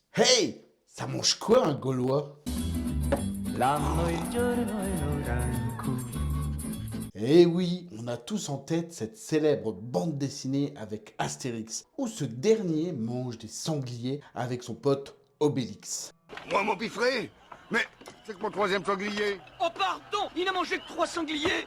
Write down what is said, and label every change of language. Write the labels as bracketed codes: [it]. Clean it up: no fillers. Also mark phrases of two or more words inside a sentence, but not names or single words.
[fr] Hey! Ça mange quoi un Gaulois? [it] L'anno il giorno e l'ora in cui [fr] Eh oui, on a tous en tête cette célèbre bande dessinée avec Astérix, où ce dernier mange des sangliers avec son pote Obélix. Moi, mon piffré? Mais c'est que mon troisième sanglier. Oh pardon, il n'a mangé que 3 sangliers.